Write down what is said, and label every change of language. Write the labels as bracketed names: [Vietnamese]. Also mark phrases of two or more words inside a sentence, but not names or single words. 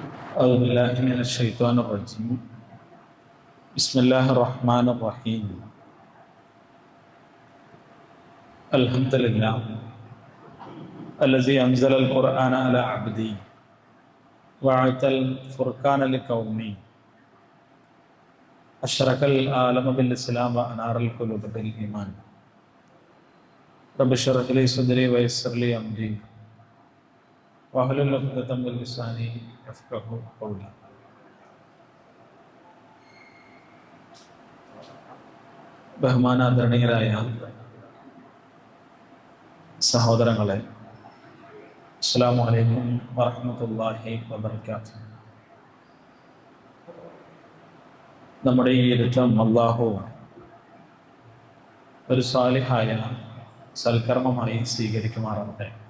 [Arabic] أعوذ بالله من الشيطان الرجيم بسم الله الرحمن الرحيم الحمد لله الذي أنزل القرآن على عبده وأعطى الفرقان لقومه أشرق العالم بالإسلام وأنار القلوب بالإيمان رب اشرح لي صدري ويسر لي أمري واحلل عقدة من لساني يفقهوا قولي. [Malayalam] ബഹുമാനാദരണീയരായ സഹോദരങ്ങളെ, [Arabic] السلام عليكم ورحمة الله وبركاته. [Malayalam] നമ്മുടെ ഈ ഇരുത്തം അല്ലാഹു ഒരു സാലിഹായ സൽക്കർമ്മമായി സ്വീകരിക്കുമാറാവട്ടെ.